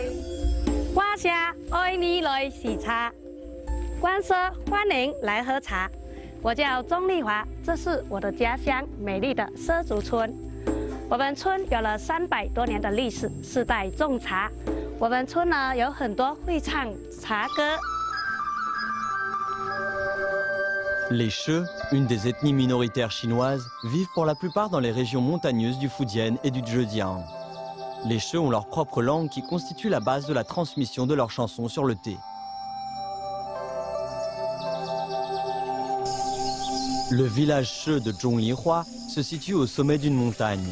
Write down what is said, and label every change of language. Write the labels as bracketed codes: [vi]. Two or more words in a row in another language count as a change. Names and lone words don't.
[zh] 我下爱你来洗茶，观社欢迎来喝茶。我叫钟丽华，这是我的家乡美丽的畲族村。我们村有了300多年的历史，4代种茶。我们村呢有很多会唱茶歌。 [fr] Les She, une des ethnies minoritaires chinoises, vivent pour la plupart dans les régions montagneuses du Fujian et du Zhejiang. Les She ont leur propre langue qui constitue la base de la transmission de leurs chansons sur le thé. Le village She de Zhonglihua se situe au sommet d'une montagne.